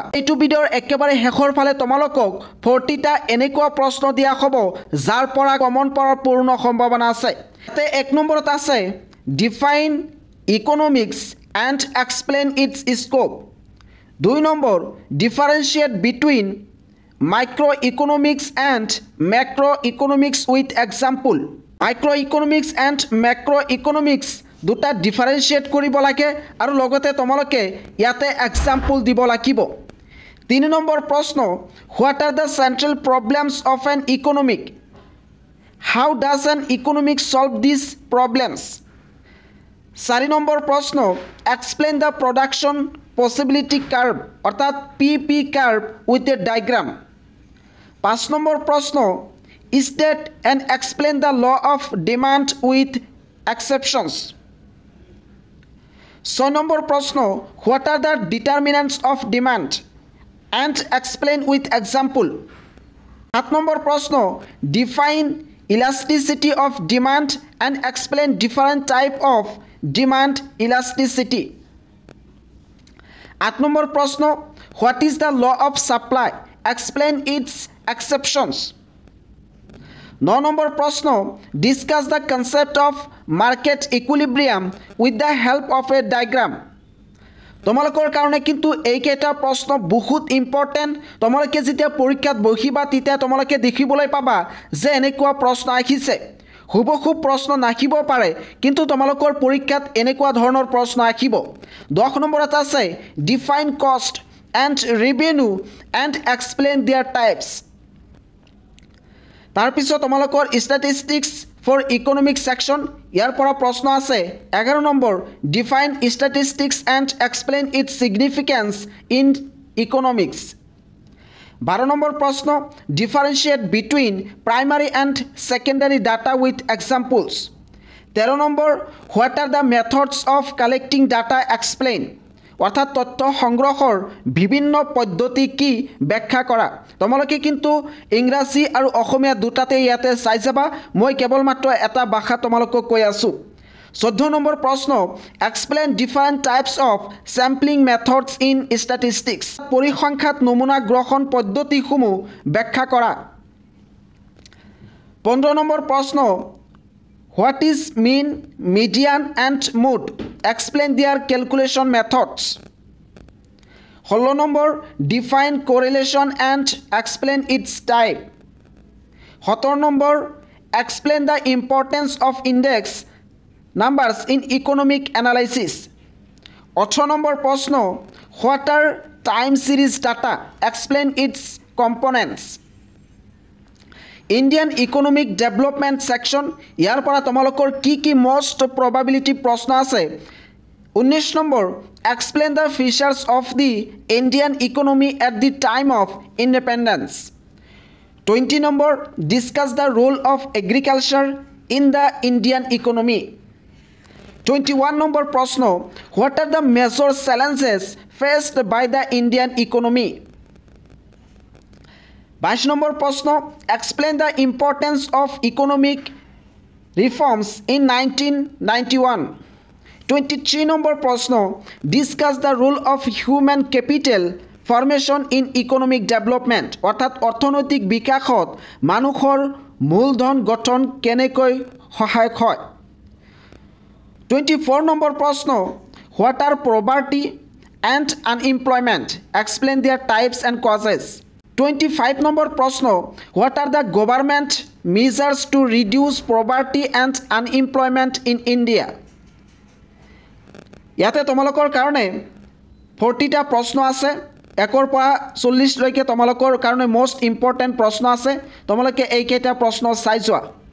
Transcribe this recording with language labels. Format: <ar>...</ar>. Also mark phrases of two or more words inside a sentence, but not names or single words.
<as>এইটো ভিডিঅ'ৰ একেবাৰে শেষৰ ফালে তোমালোকক 40টা এনেকুৱা প্ৰশ্ন দিয়া হ'ব যাৰ পৰা কমন পৰাৰ পূৰ্ণ সম্ভাৱনা আছে। ইয়াতে 1 নম্বৰত আছে</as> <en>define economics and explain its scope. 2 নম্বৰ differentiate between microeconomics and macroeconomics with example. Microeconomics and macroeconomics</en> <as>দুটা ডিফাৰেন্সিয়েট কৰিব লাগে আৰু লগতে তোমালোকে ইয়াতে এক্সাম্পল দিব লাগিব।</as> <en>3 নম্বৰ প্ৰশ্ন what are the central problems of an economic? how does an economic solve this problems?</en> <as>4 নম্বৰ প্ৰশ্ন</as> <en>explain the production possibility curve অৰ্থাৎ PP curve with a diagram.</en> <as>5 নম্বৰ প্ৰশ্ন</as> <en>state and explain the law of demand with exceptions.</en> <as>6 নম্বৰ প্ৰশ্ন</as> <en>what are the determinants of demand and explain with example.</en> <as>7 নম্বৰ প্ৰশ্ন</as> <en>define elasticity of demand and explain different type of demand elasticity.</en> <as>8 নম্বৰ প্ৰশ্ন</as> <en>what is the law of supply? Explain its exceptions.</en> <as>9 নম্বৰ প্ৰশ্ন</as> <en>discuss the concept of market equilibrium with the help of a diagram.</en> <as>তোমালোকৰ কাৰণে কিন্তু এই কেইটা প্ৰশ্ন বহুত ইম্পৰ্টেন্ট। তোমালোকে যেতিয়া পৰীক্ষাত বহিবা তেতিয়া তোমালোকে দেখিবলৈ পাবা যে এনেকুৱা প্ৰশ্ন আহিছে। হুবহু প্ৰশ্ন নাহিব পাৰে কিন্তু তোমালোকৰ পৰীক্ষাত এনেকুৱা ধৰণৰ প্ৰশ্ন আহিব। 10 নম্বৰত আছে</as> <en>define cost and revenue and explain their types.</en> <as>তাৰ পিছত তোমালোকৰ</as> <en>statistics for economic section</en> <as>ইয়াৰ পৰা প্ৰশ্ন আছে 11 নম্বৰ</as> <en>define statistics and explain its significance in economics.</en> <as>12 নম্বৰ প্ৰশ্ন</as> <en>differentiate between primary and secondary data with examples. 13 নম্বৰ what are the methods of collecting data? Explain.</en> <as>অৰ্থাৎ তথ্য সংগ্ৰহৰ বিভিন্ন পদ্ধতি কি ব্যাখ্যা কৰা। তোমালোকে কিন্তু ইংৰাজী আৰু অসমীয়া দুটাতে ইয়াতে চাই যাবা। মই কেৱল মাত্ৰ এটা ভাষা তোমালোকক কৈ আছো। 14 নম্বৰ প্ৰশ্ন</as> <en>explain different types of sampling methods in statistics.</en> <as>পৰিসংখ্যাত নমুনা গ্ৰহণ পদ্ধতিসমূহ ব্যাখ্যা কৰা। 15 নম্বৰ প্ৰশ্ন</as> <en>What is mean, median and mode? Explain their calculation methods. 16 number define correlation and explain its type. 17 number explain the importance of index numbers in economic analysis. 18 number প্রশ্ন what are time series data? Explain its components. Indian economic development section</en> <as>ইয়াৰ পৰা তোমালোকৰ কি</as> <en>most probability</en> <as>প্ৰশ্ন আছে।</as> <en>19 নম্বৰ explain the features of the Indian economy at the time of independence. 20 number discuss the role of agriculture in the Indian economy.</en> <as>21 number প্ৰশ্ন</as> <en>what are the major challenges faced by the Indian economy?</en> <as>22 নম্বৰ প্ৰশ্ন</as> <en>explain the importance of economic reforms in 1991.</en> <as>23 নম্বৰ প্ৰশ্ন</as> <en>discuss the role of human capital formation in economic development. অৰ্থাৎ অৰ্থনৈতিক বিকাশত মানুহৰ মূলধন গঠন কেনেকৈ সহায়ক হয়।</en> <as>24 নম্বৰ প্ৰশ্ন</as> <en>what are poverty and unemployment? Explain their types and causes.</en> <as>25 number প্ৰশ্ন</as> <en>what are the government measures to reduce poverty and unemployment in India?</en> <as>ইয়াতে তোমালোকৰ কাৰণে 40টা প্ৰশ্ন আছে। 1 পৰা 40 লৈকে তোমালোকৰ কাৰণে</as> <en>most important</en> <as>প্ৰশ্ন আছে। তোমালোকে এই কেইটা প্ৰশ্ন চাই যোৱা।</as>